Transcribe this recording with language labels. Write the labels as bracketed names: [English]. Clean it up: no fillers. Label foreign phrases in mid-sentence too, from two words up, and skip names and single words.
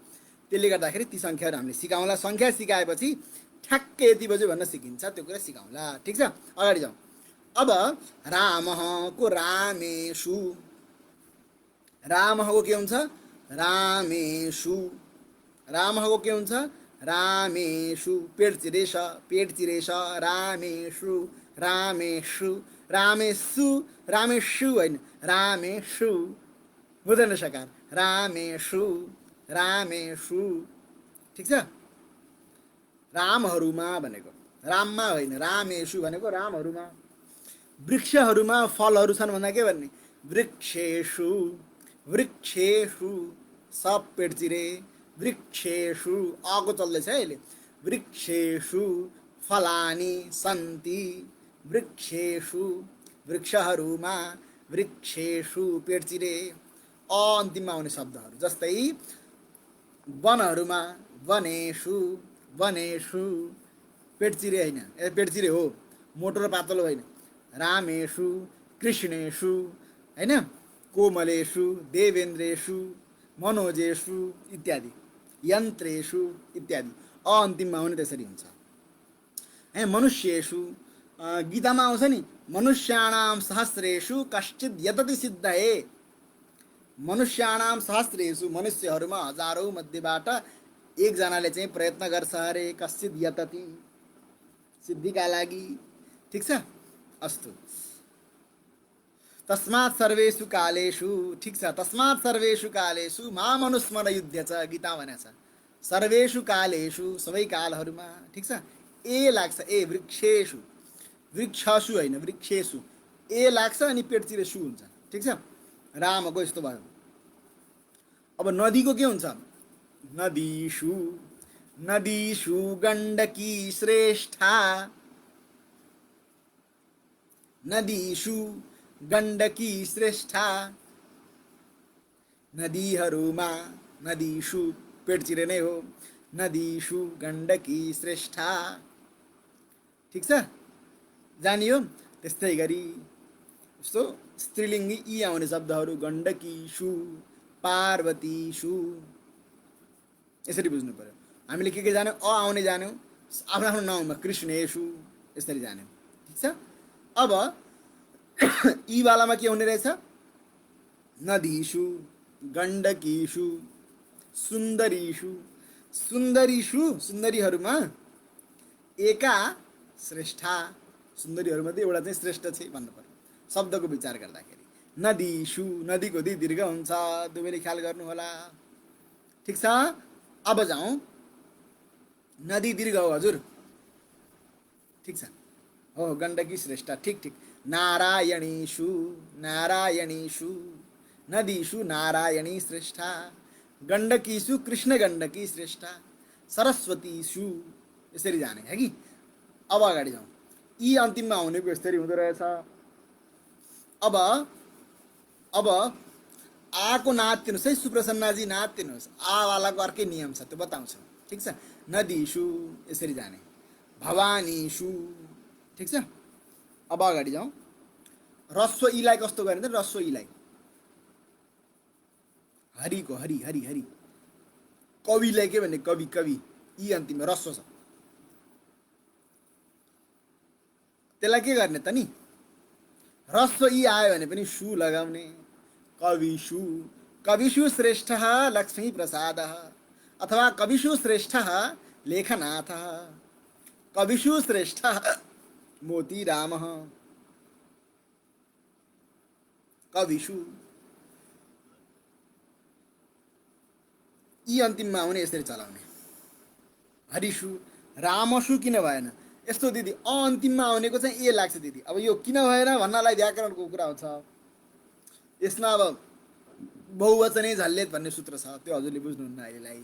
[Nepali] त्यसले गर्दाखेरि ती सङ्ख्याहरू हामीले सिकाउँला। सङ्ख्या सिकाएपछि ठ्याक्कै यति बज्यो भन्न सिकिन्छ त्यो कुरा सिकाउँला। ठिक छ, अगाडि जाउँ। अब रामको रामेषु, रामको के हुन्छ रामेषु, रामको के हुन्छ रामेषु, पेट चिरेछ पेट चिरेछ रामेषु रामेषु रामेषु रामेषु होइन रामेषु, बुझ्दैन सकार रामेषु रामेषु। ठिक छ, रामहरूमा भनेको राममा होइन, रामेषु भनेको रामहरूमा। वृक्षहरूमा फलहरू छन् भन्दा के भन्ने वृक्षेषु, वृक्षेषु सब पेट चिरे वृक्षेषु, अको चल्दैछ है अहिले। [Sanskrit] वृक्षेषु फलानि सन्ति, [Nepali] वृक्षेषु वृक्षहरूमा, वृक्षेषु पेट चिरे। अन्तिममा आउने शब्दहरू जस्तै वनहरूमा वनेषु, वनेषु पेट चिरे होइन, पेट चिरे हो मोटो र पातलो होइन। [Sanskrit] रामेषु कृष्णेषु होइन, कोमलेषु देवेन्द्रेषु मनोजेषु इत्यादि, यन्त्रेषु इत्यादि। [Nepali] अन्तिममा आउने त्यसरी हुन्छ है। मनुष्येषु गीतामा आउँछ नि [Sanskrit] मनुष्याणां सहस्रेषु कश्चित् यतति सिद्धये, मनुष्याणां सहस्रेषु [Nepali] मनुष्यहरूमा हजारौँ मध्येबाट एकजनाले चाहिँ प्रयत्न गर्छ अरे [Sanskrit] कश्चित् यतति, [Nepali] सिद्धिका लागि। ठिक छ, [Sanskrit] अस्तु। तस्मात् सर्वेषु कालेषु, [Nepali] ठिक छ, [Sanskrit] तस्मात् सर्वेषु कालेषु माम अनुस्मर युद्ध [Nepali] छ गीता भनेछ। [Sanskrit] सर्वेषु कालेषु [Nepali] सबै कालहरूमा, ठिक छ, ए लाग्छ ए वृक्षेषु, वृक्षसु होइन वृक्षेषु ए लाग्छ अनि पेटतिर सु हुन्छ। ठिक छ, रामको यस्तो भयो। अब नदीको के हुन्छ नदीषु, [Sanskrit] नदीषु गण्डकी श्रेष्ठा, नदीषु गण्डकी श्रेष्ठा, [Nepali] नदीहरूमा, नदीषु पेट चिरे नै हो, [Sanskrit] नदीषु गण्डकी श्रेष्ठा। [Nepali] ठिक छ, जानियो। त्यस्तै गरी यस्तो स्त्रीलिङ्गी यी आउने शब्दहरू [Sanskrit] गण्डकीषु पार्वतीषु, [Nepali] यसरी बुझ्नु पर्यो। हामीले के जान्यौँ अ आउने जान्यौँ आफ्नो आफ्नो नाउँमा कृष्णेषु यसरी जान्यौँ। ठिक छ, अब यी वालामा के हुने रहेछ [Sanskrit] नदीषु गण्डकीषु सुन्दरीषु, सुन्दरीषु [Nepali] सुन्दरीहरूमा [Sanskrit] एका श्रेष्ठा, [Nepali] सुन्दरीहरूमध्ये एउटा चाहिँ श्रेष्ठ छ भन्नु पर्यो शब्दको विचार गर्दाखेरि। नदीषु, नदीको दी दीर्घ हुन्छ, दुवैले ख्याल गर्नु होला। ठिक छ, अब जाउँ। नदी दीर्घ हो हजुर, ठिक छ, हो गण्डकी श्रेष्ठ, ठिक ठिक। [Sanskrit] नारायणीषु, नारायणीषु, नदीषु नारायणी श्रेष्ठा, गण्डकीषु कृष्ण गण्डकी श्रेष्ठा, सरस्वतीषु [Nepali] यसरी जाने है कि। अब अगाडि जाउँ। यी अन्तिममा हुनेको यसरी हुँदो रहेछ। अब आको नाच्दिनुहोस् है सुप्रसन्नाजी, नाच्दिनुहोस्। आवालाको अर्कै नियम छ त्यो बताउँछु। ठिक छ, नदीषु यसरी जाने, भवानीषु। ठिक छ, अब अगाडि जाउँ। रस्व इलाई कस्तो गर्ने त रस्व इलाई हरिको हरि हरि हरि, कविलाई के भन्ने कवि कवि, यी अन्तिममा रस्व छ त्यसलाई के गर्ने त नि रस्व यी आयो भने पनि सु लगाउने। [Sanskrit] कविषु, कविषु श्रेष्ठ [Nepali] लक्ष्मी प्रसाद अथवा [Sanskrit] कविषु श्रेष्ठ [Nepali] लेखनाथ, [Sanskrit] कविषु श्रेष्ठ [Nepali] मोतीराम, कविषु यी अन्तिममा आउने यसरी चलाउने। हरिषु, रामसु किन भएन यस्तो दिदी अन्तिममा आउनेको चाहिँ ए लाग्छ दिदी। अब यो किन भएन भन्नलाई व्याकरणको कुरा हुन्छ। यसमा अब [Sanskrit] बहुवचनै झल्लेत [Nepali] भन्ने सूत्र छ, त्यो हजुरले बुझ्नुहुन्न अहिलेलाई।